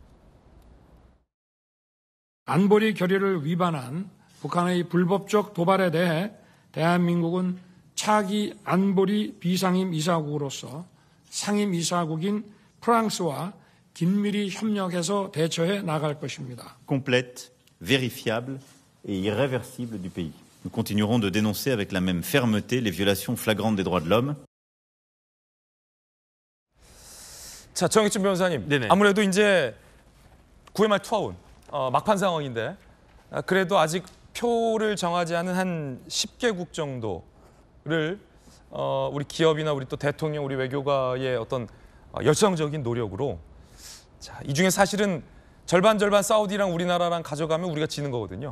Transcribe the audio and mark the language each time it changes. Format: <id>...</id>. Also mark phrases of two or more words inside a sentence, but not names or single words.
<ko>안보리 결의를 위반한 북한의 불법적 도발에 대해 대한민국은 차기 안보리 비상임 이사국으로서 상임 이사국인 프랑스와 긴밀히 협력해서 대처해 나갈 것입니다.</ko> <fr>complète, vérifiable et irréversible du pays. Nous continuerons de dénoncer avec la même fermeté les violations flagrantes des droits de l'homme.</fr> <ko>자, 정익준 변호사님. 네네. 아무래도 이제 9회 말 투아웃 막판 상황인데 그래도 아직 표를 정하지 않은 한 10개국 정도를 우리 기업이나 우리 또 대통령, 우리 외교가의 어떤 열성적인 노력으로 자, 이 중에 사실은 절반 사우디랑 우리나라랑 가져가면 우리가 지는 거거든요.</ko>